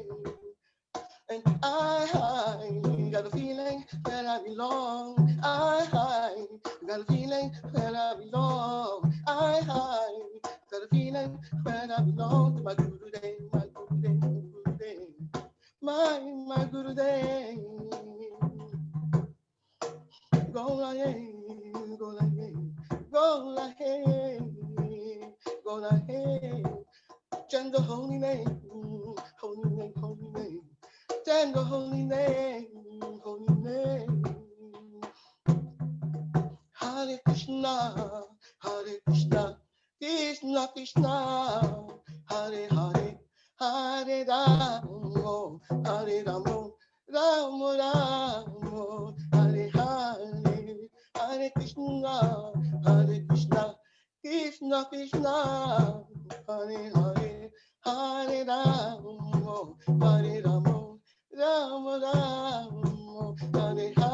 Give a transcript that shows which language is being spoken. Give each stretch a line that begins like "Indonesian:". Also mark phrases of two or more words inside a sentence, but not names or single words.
English: And I got a feeling where I belong. I got a feeling where I belong. I got a feeling where I belong. To my Gurudev, my Gurudev, Gurudev, my Gurudev. Go la hey, go la hey, go la hey, go la hey. Chant the holy name, holy name, holy name. Chant the holy name, holy name.
Sanskrit: Hare Krishna, Krishna Krishna, Hare Hare, Hare Ramo, Hare Ramo, Ramo Ramo, Hare Hare, Hare Krishna, Krishna Krishna, Hare Hare, Hare Ramo, Hare Ramo, Ramo Ramo, Hare